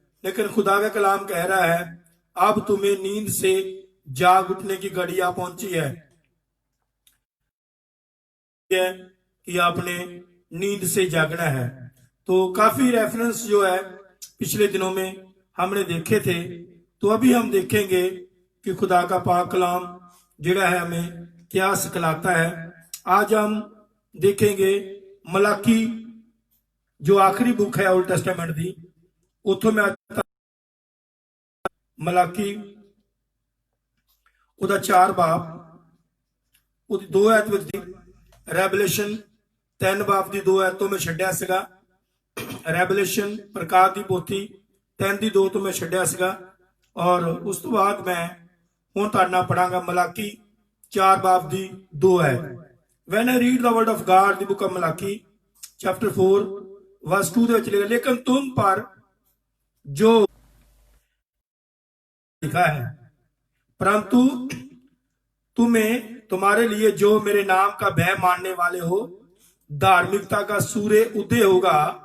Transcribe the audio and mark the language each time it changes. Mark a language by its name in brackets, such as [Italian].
[Hindi] लेकिन खुदा का कलाम कह रहा है, अब तुम्हें नींद से जाग उठने की घड़ी आ पहुंची है कि आपने नींद से जागना है। तो काफी रेफरेंस जो है पिछले दिनों में हमने देखे थे, तो अभी हम देखेंगे कि खुदा का पाक कलाम जिहड़ा है हमें क्या सिखलाता है। आज हम देखेंगे मलाकी जो आखिरी बुक है ओल्ड टेस्टामेंट दी, उतो मैं मलाकी [Punjabi] ਉਹਦਾ 4 ਬਾਬ ਉਹਦੀ 2 ਐਤ ਵਿੱਚ ਦੀ ਰੈਵਲੇਸ਼ਨ 3 ਬਾਬ ਦੀ 2 ਐਤ ਤੋਂ ਮੈਂ ਛੱਡਿਆ ਸੀਗਾ, ਰੈਵਲੇਸ਼ਨ ਪ੍ਰਕਾਸ਼ ਦੀ ਪੋਥੀ 3 ਦੀ 2 ਤੋਂ ਮੈਂ ਛੱਡਿਆ ਸੀਗਾ, ਔਰ ਉਸ ਤੋਂ ਬਾਅਦ ਮੈਂ ਹੁਣ ਤੁਹਾਡੇ ਨਾਲ ਪੜਾਂਗਾ ਮਲਾਕੀ 4 ਬਾਬ ਦੀ 2 ਹੈ। [English] When I read the word of God, the book of Malachi chapter 4 verse 2 [Punjabi] ਦੇ ਵਿੱਚ ਲਿਖਿਆ, [Hindi] लेकिन तुम पर जो लिखा है, परंतु तुम्हें तुम्हारे लिए जो मेरे नाम का भय मानने वाले हो, धार्मिकता का सूर्य उदय होगा